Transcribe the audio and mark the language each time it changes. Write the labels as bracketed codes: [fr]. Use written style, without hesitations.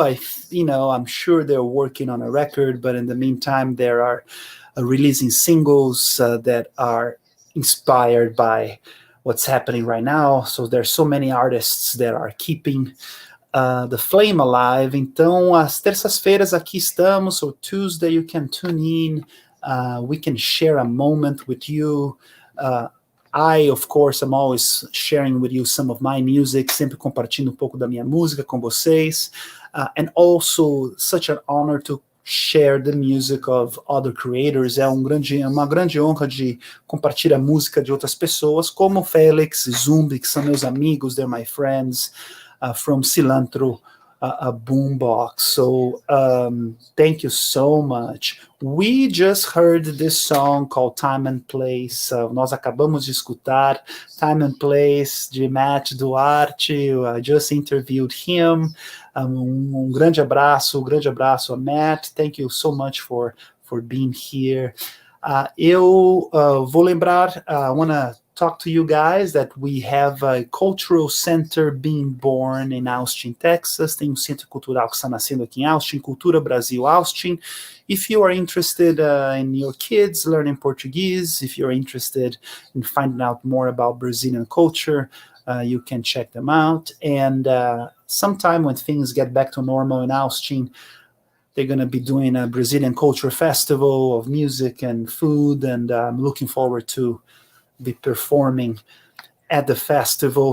[en] I'm sure they're working on a record, but in the meantime, there are releasing singles that are inspired by what's happening right now. So there's so many artists that are keeping the flame alive. [pt] Então, às terças-feiras aqui estamos. [en] So Tuesday you can tune in. We can share a moment with you. I, of course, am always sharing with you some of my music, [pt] sempre compartilhando pouco da minha música com vocês. [en] And also, such an honor to share the music of other creators. [pt] É uma grande honra de compartilhar a música de outras pessoas, como Felix e Zumbi, que são meus amigos, [en] they're my friends from Cilantro Boombox. So thank you so much. We just heard this song called Time and Place. [pt] Nós acabamos de escutar Time and Place de Matt Duarte. [en] I just interviewed him. [pt] Grande abraço a Matt. [en] Thank you so much for being here. [pt] Eu vou lembrar, [en] I want to talk to you guys that we have a cultural center being born in Austin, Texas. [pt] Tem centro cultural que está nascendo aqui em Austin, Cultura Brasil Austin. [en] If you are interested in your kids learning Portuguese, if you're interested in finding out more about Brazilian culture, you can check them out. And sometime when things get back to normal in Austin, they're going to be doing a Brazilian Culture Festival of music and food, and I'm looking forward to be performing at the festival.